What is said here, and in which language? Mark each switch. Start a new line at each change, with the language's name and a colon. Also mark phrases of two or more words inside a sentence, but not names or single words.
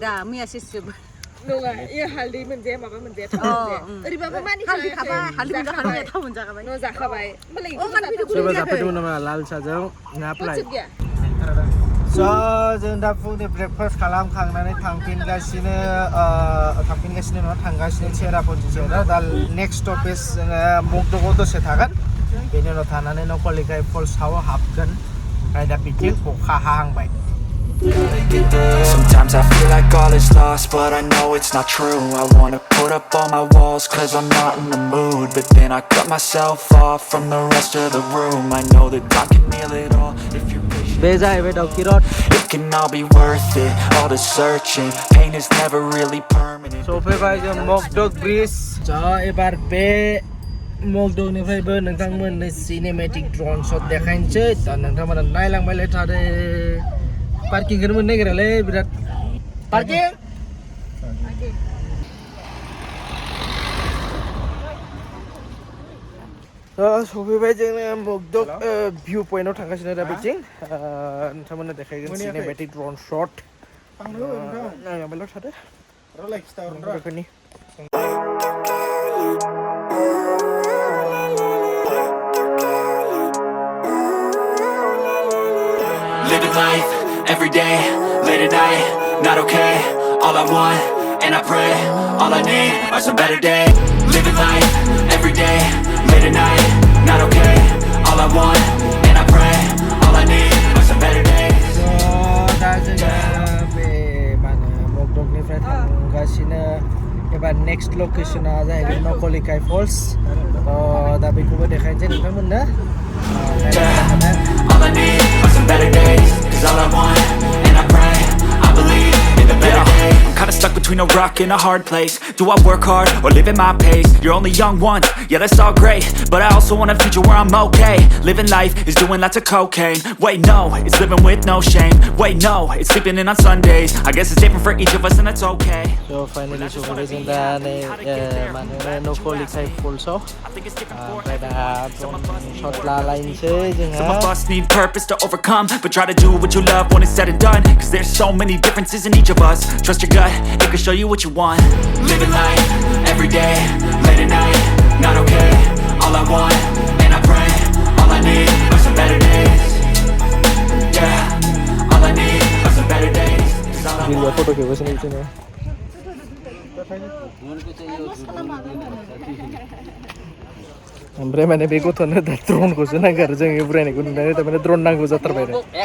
Bodo: दा मैयासो जोबो नङा ए हालदै मोनजाया माबा मोनजाया ओरैबाबो मानि हालदै खाबा हालदै मोनजाखाबाय थाव मोनजाखाबाय न' जाखाबाय सोरबा जाफैदोंमोन नामा लाल साजों ना फ्राय So, जों दा फुंनि ब्रेकफास्ट खालामखांनानै थांफिनगासिनो नङा थांगासिनो चेरापुन्जी सेराव दा
English: next stoppage
Bodo: जोङो मकदकआव दसे थागोन बेनि उनाव थानानै नहकालिकाई फल्सआव हाबगोन ओमफ्राय दा बिथिं अखा हाहांबाय
English: Sometimes I feel like all is lost, but I know it's not true. I wanna put up all my walls, cause I'm not in the mood. But then I cut myself off from the rest of the room. I know that time can heal it all if you're patient. It can all be worth it, all the searching. Pain is never really permanent. So,
Bodo: fैबाय जों Mawkdoke ब्रिज एबार बे Mawkdokeनिफ्रायबो नोंथांमोननो
English: cinematic drone shot
Bodo: देखायनोसै दा नोंथांमोना नायलांबायलाय थादो पार्किंखौनो मोननो नागिरालै बिराद पार्किं सफैबाय जोङो Mawkdoke भिउ पइन्टआव थांगासिनो दा बिथिं नोंथांमोननो देखायगोन
English: cinematic drone shot
Bodo: नायलांबायल' थादो रोखोमनि
English: Living life, every day, late at night, not okay. All I want, and I pray, all I need are some better days. Living life, every day, late at night, not okay. All I want, and I pray, all I need are some better days. So,
Bodo: दा जोङो बे मा होनो Mawkdokeनिफ्राय थांगासिनो एबार
English: next location
Bodo: जाहैबाय Nohkalikai Falls दा बेखौबो देखायनोसै नोंथांमोननो
English: All I need are some better days. Cause all I want, and I pray, I believe in the better days. I'm kinda stuck between a rock and a hard place. Do I work hard or live at my pace? You're only young once, yeah that's all great, but I also want a future where I'm okay. Living life is doing lots of cocaine. Wait no, it's living with no shame. Wait no, it's sleeping in on Sundays. I guess it's different for each of us and that's okay. So finally
Bodo: सफैबाय जों दा नै मा होनो Nohkalikai Fallsआव ओमफ्राय दा शट लालायनोसै जोंहा
English: Some of us need purpose to overcome, but try to do what you love when it's said and done. Cause there's so many differences in each of us. Trust your gut, it can show you what you want. Living life, every day, late at night, not okay. All I want, and I pray, all I need are some better days. Yeah, all I need are some better days. Cause all I want.
Nepali: फोटो खेपेको छैन
Bodo: ओमफ्राय माने बे गथ'नो दा ड्रनखौसो नांगौ आरो जों बुरायनायखौ नुनानै थारमाने ड्रन नांगौ जाथारबाय आरो